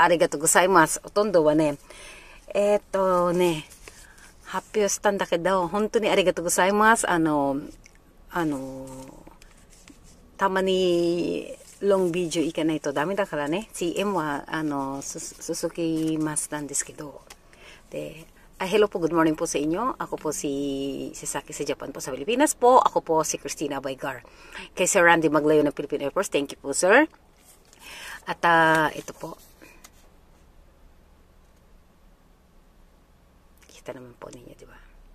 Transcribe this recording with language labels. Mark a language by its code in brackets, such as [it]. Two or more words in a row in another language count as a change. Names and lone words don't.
[ja] ありがとうございます。ほとんどはね、発表したんだけど、本当にありがとうございます。たまに、ロングビデオ行かないとダメだからね。CM は、続きますなんですけど。 [tl] で、hello po, [en] good morning [tl] po sa inyo. Ako po si Sasaki sa Japan po sa Pilipinas po. Ako po si Christina Baygar. Kay Sir Randy Maglayo ng Philippine Air Force. [en] Thank you [tl] po, sir. At ito po. Kita naman po ninyo, di ba?